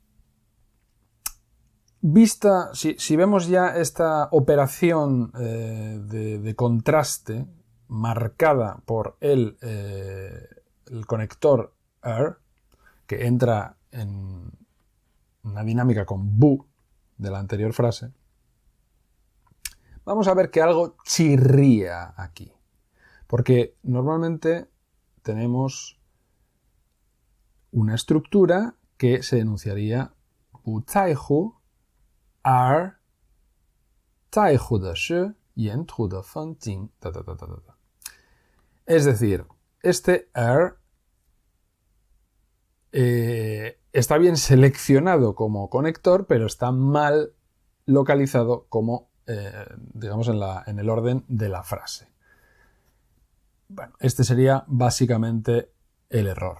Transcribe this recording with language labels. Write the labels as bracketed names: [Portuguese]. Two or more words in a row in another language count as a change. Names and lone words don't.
[Spanish] Si vemos ya esta operación de contraste marcada por el conector AR, que entra en una dinámica con bu de la anterior frase, vamos a ver que algo chirría aquí. Porque normalmente tenemos una estructura que se enunciaría [Chinese] 不在乎 而在乎的是沿途的风景 [Spanish] Es decir, este er está bien seleccionado como conector, pero está mal localizado como, digamos, en el orden de la frase. Bueno, este sería básicamente el error.